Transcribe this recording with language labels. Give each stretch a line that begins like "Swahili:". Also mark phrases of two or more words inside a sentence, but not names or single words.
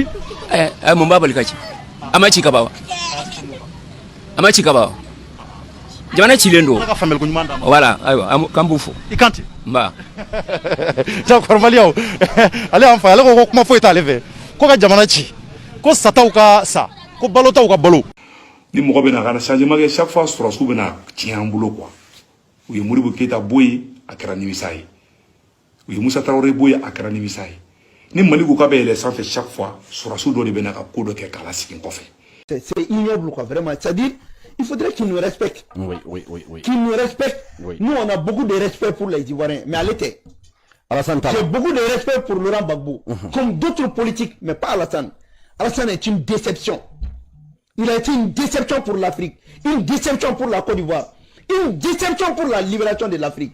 Bambara: mun b'a bali ka ci a ma ci ka ban wa a ma ci ka ban wa jamana cilen don voilà ayiwa k'an b'u fo I Kanté nba d'accord Maliyaw ale y'an fa ale ko kuma foyi t'ale fɛ ko ka jamana ci ko sataw ka sa ko balotaw ka balo ni mɔgɔ bɛ na ka na changement kɛ
French: chaque fois
Bambara: sɔrɔsiw bɛ na tiɲɛ an bolo quoi u ye Modibo Keyita bɔ yen a kɛra nimisa ye u ye Musa Tarawele bɔ yen a kɛra nimisa ye ni Mali ko k'a bɛ yɛlɛ sanfɛ
French: chaque fois
Bambara: sɔrɔsiw dɔ de bɛ na ka ko dɔ kɛ k'a lasigi kɔfɛ.
French: C'est ignoble quoi vraiment, c'est-à-dire il faudrait qu'ils nous respectent. Oui. Qu'ils nous respectent. Oui. Nous on a beaucoup de respect pour les Ivoiriens, mais à l'été. J'ai beaucoup de respect pour Laurent Gbagbo, comme d'autres politiques, mais pas Alassane. Alassane est une déception. Il a été une déception pour l'Afrique, une déception pour la Côte d'Ivoire, une déception pour la libération de l'Afrique.